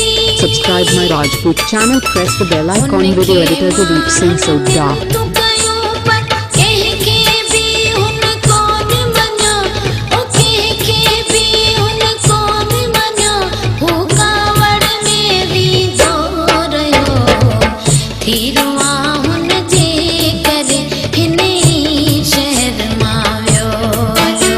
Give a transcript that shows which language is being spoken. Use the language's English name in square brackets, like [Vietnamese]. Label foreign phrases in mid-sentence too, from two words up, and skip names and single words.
[English] Subscribe my Rajput channel. Press the bell icon. Video editor Dilip Singh Sodha. [Sindhi] मिनतू कयो पर कंहिंखे बि हुन कोन मञियो, ओ कंहिंखे बि हुन कोन मञियो। हू कावड़ में वींदो रहियो। तीरो आहुन जे करे हिनी शहर मां वियो हलियो।